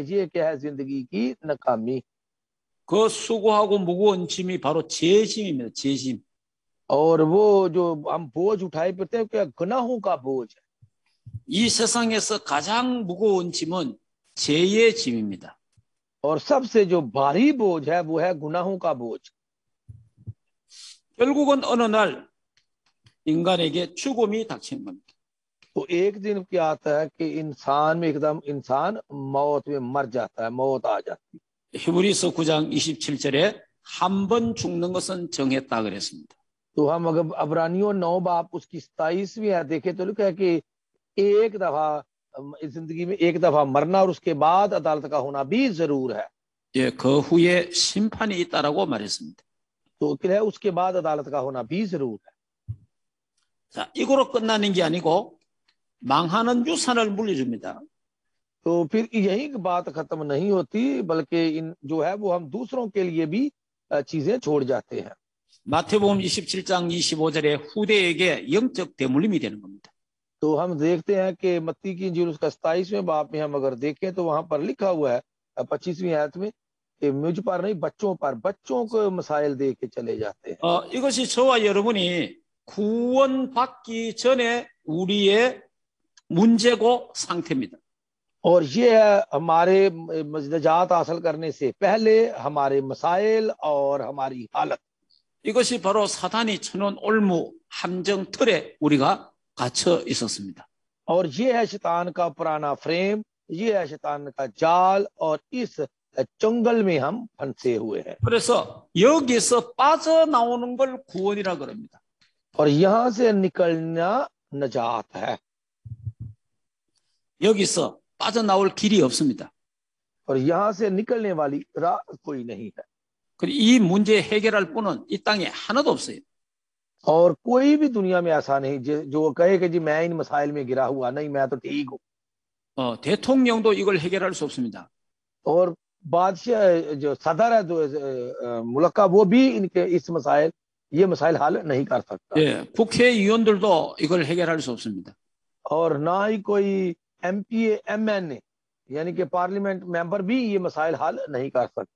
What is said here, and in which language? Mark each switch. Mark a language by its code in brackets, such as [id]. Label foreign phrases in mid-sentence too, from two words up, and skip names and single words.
[ur] یہ کیا ہے؟ زندگی کی ناکامی. [ko] 그 수고하고 무거운 짐이 바로 제 짐입니다. 제 짐. [ur] اور وہ جو ہم بوجھ اٹھائے پھرتے ہیں کیا? گناہوں کا بوجھ ہے. [ko] 이 세상에서 가장 무거운 짐은 죄의 짐입니다. [ur] اور سب سے جو بھاری بوجھ ہے وہ ہے گناہوں کا بوجھ. [ko] 결국은 어느 날 인간에게 죽음이 닥치는 겁니다. [ur] تو ایک دن کیا آتا ہے کہ انسان میں ایکدم انسان موت میں مر جاتا ہے، موت آ جاتی ہے. [ko] 히브리서 9장 27절에 한 번 죽는 것은 정했다 그랬습니다. [ur] تو ہم اگر عبرانیوں 9 باپ اس کی 27ویں آیت دیکھیں تو لکھا ہے کہ ایک دفعہ اس زندگی میں ایک دفعہ مرنا اور اس کے بعد عدالت کا ہونا بھی ضرور ہے. [ko] 예, 그 후에 심판이 있다라고 말했습니다. [ur] تو کیا ہے، اس کے بعد عدالت کا ہونا بھی ضرور ہے. [ko] 자, 이거로 끝나는 게 아니고 망하는 유산을 물려줍니다. [ur] تو پھر یہی بات ختم نہیں ہوتی، بلکہ ان جو ہے وہ ہم دوسروں کے لیے بھی چیزیں چھوڑ جاتے ہیں. [ko] 마태복음 27장 25절에 후대에게 영적 대물림이 되는 겁니다. [ur] تو ہم دیکھتے ہیں کہ متی کی انجیل اس کا 27ویں باب میں ہم اگر دیکھیں تو وہاں پر لکھا ہوا ہے 25ویں آیت میں کہ مجھ پر نہیں بچوں پر، بچوں کو مسائل دے کے چلے جاتے ہیں. [ko] 이것이 저와 여러분이 구원받기 전에 우리의 문제고 상태입니다. [ur] اور یہ ہے ہمارے نجات حاصل کرنے سے پہلے ہمارے مسائل اور ہماری حالت. [ko] 이것이 바로 사단이 쳐놓은 올무 함정 틀에 우리가 갇혀 있었습니다. [ur] اور یہ ہے شیطان کا پرانا فریم، یہ ہے شیطان کا جال، اور اس جنگل میں ہم پھنسے ہوئے ہیں. [ko] 그래서 여기서 빠져나오는 걸 구원이라 그럽니다. [ur] اور یہاں سے نکلنا نجات ہے. [ko] 여기서 빠져나올 길이 없습니다. [ur] اور یہاں سے نکلنے والی راہ کوئی نہیں ہے. [ko] 그리고 이 문제 해결할 분은 이 땅에 하나도 없어요. [ur] اور کوئی بھی دنیا میں ایسا نہیں جو کہے کہ جی میں ان مسائل میں گرا ہوا نہیں، میں تو ٹھیک ہوں. [ko] 대통령도 이걸 해결할 수 없습니다. [ur] اور بادشاہ جو صدر ہے ملک کا، وہ بھی ان کے یہ مسائل حل نہیں کر سکتا. [ko] 예, 국회의원들도 이걸 해결할 수 없습니다. [ur] اور نہ ہی کوئی MPA MNA یعنی کہ [en] parliament member [ur] بھی یہ مسائل حل نہیں کر سکتے.